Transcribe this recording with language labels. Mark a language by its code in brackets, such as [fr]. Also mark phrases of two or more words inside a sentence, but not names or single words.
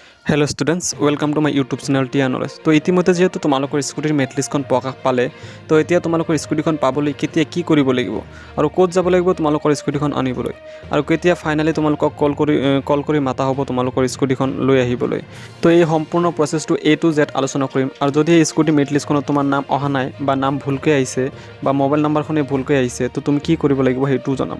[en] Hello students welcome to my YouTube channel Tiya Knowledge. [as] তো ইতিমধ্যে যিহেতু তোমালোকৰ স্কুটাৰ মেৰিট লিষ্টখন প্ৰকাশ পালে তো এতিয়া তোমালোকৰ স্কুটিখন পাবলৈ কেতিয়া কি কৰিব লাগিব আৰু ক'ত যাব লাগিব তোমালোকৰ স্কুটিখন আনিবলৈ আৰু কেতিয়া ফাইনালি তোমালোকক কল কৰি মাতা হ'ব তোমালোকৰ স্কুটিখন লৈ আহিবলৈ। তো এই সম্পূৰ্ণ প্ৰচেছটো [en] A to Z [as] আলোচনা কৰিম। আৰু যদি এই স্কুটি মেৰিট লিষ্টখনত তোমাৰ নাম অহা নাই বা নাম ভুলকৈ আহিছে বা মোবাইল নাম্বাৰখনে ভুলকৈ আহিছে তো তুমি কি কৰিব লাগিব সেইটো জনাম।